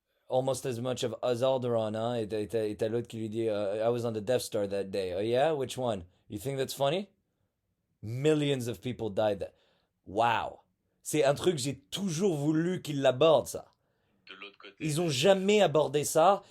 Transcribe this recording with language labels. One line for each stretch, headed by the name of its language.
English: almost as much of Alderaan,
French: hein, et t'as l'autre qui lui dit
English: I was on the Death Star that day. Oh yeah? Which one? You think that's funny? Millions of people died. Wow.
French: C'est un truc que j'ai toujours voulu qu'ils l'abordent, ça. De l'autre côté, Ils ont jamais abordé ça.